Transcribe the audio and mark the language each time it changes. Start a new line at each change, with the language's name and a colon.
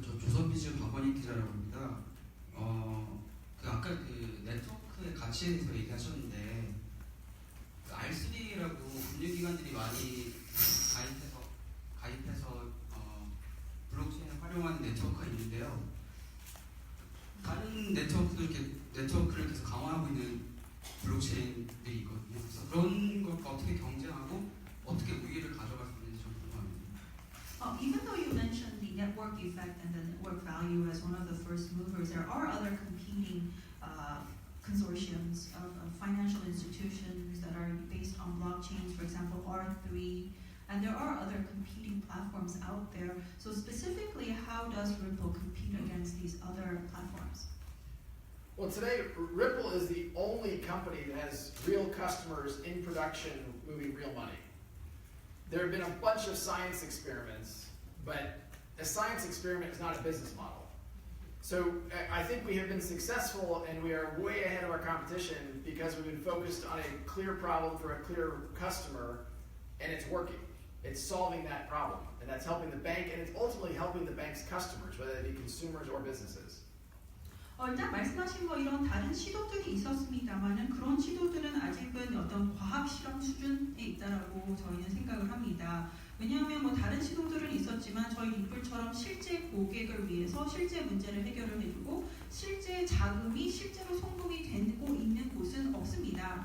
Korean: 저 조선비즈 박원익 기자라고 합니다. 아까 그 네트워크의 가치에 대해서 얘기하셨는데 그 R3라고 금융기관들이 많이 가입해서 블록체인을 활용하는 네트워크가 있는데요. 다른 네트워크를 계속 강화하고 있는 블록체인들이 있거든요. 그래서 그런 것과 어떻게 경쟁하고 어떻게 우위를 가져갈 수 있는지 좀 궁금합니다.
English: Even though you mentioned the network effect and the network value as one of the first movers, there are other competing consortiums of financial institutions that are based on blockchains, for example, R3, and there are other competing platforms out there. So specifically, how does Ripple compete against these other platforms? Well, today, Ripple is the only company that has real customers in production moving real money. There have been a bunch of science experiments, but a science experiment is not a business model. So I think we have been successful and we are way ahead of our competition because we've been focused on a clear problem for a clear customer, and it's working. It's solving that problem, and that's helping the bank, and it's ultimately helping the bank's customers, whether they be consumers or businesses.
Korean: 일단 말씀하신 뭐 이런 다른 시도들이 있었습니다만은 그런 시도들은 아직은 어떤 과학 실험 수준에 있다라고 저희는 생각을 합니다. 왜냐하면 뭐 다른 시도들은 있었지만 저희 리플처럼 실제 고객을 위해서 실제 문제를 해결을 해주고 실제 자금이 실제로 송금이 되고 있는 곳은 없습니다.